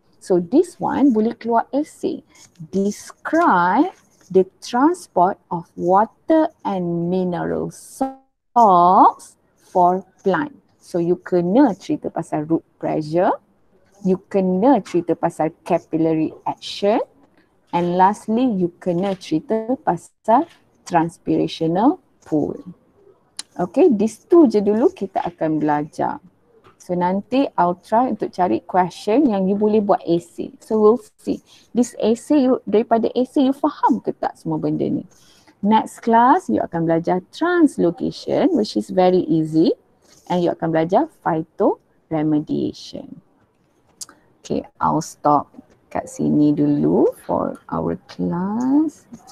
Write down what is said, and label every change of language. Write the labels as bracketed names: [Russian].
[English] So this one [Malay] boleh keluar [English] essay. Describe the transport of water and mineral salts for plant. So you [Malay] kena cerita pasal root pressure, you kena cerita pasal capillary action, and lastly you kena cerita pasal transpirational pull. [English] Okay, these two [Malay] je dulu kita akan belajar. [English] So [Malay] nanti [English] I'll try [Malay] untuk cari question yang you boleh buat essay. [English] So we'll see. This essay, [Malay] daripada essay you faham ke tak semua benda ni? [English] Next class, you [Malay] akan belajar [English] translocation, which is very easy. And you [Malay] akan belajar [English] phytoremediation. Okay, I'll stop [Malay] kat sini dulu [English] for our class.